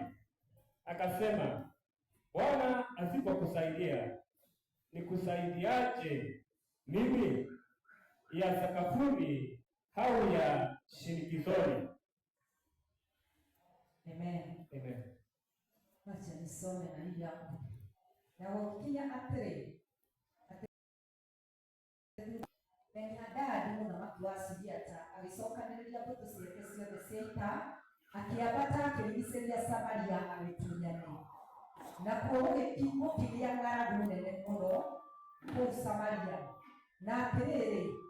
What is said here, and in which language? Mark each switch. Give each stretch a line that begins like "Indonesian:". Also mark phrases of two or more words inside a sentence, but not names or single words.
Swahili: Akasema, Bwana asipokusaidia nikusaidiaje mimi, ya sakafuni au ya shinikizoni? Amen. Amen. Wacha nisome na hii hapo.
Kikuyu: Na wakinya atire Ben-Hadadi mũthamaki wa Suriata agĩcokanĩrĩria mbũtũ ciake ciothe cia ita, akĩambata akĩrigicĩria Samaria agĩtunyane. Nakuo gũkĩgĩa ng'aragu nene mũno kũu Samaria, na atĩrĩrĩ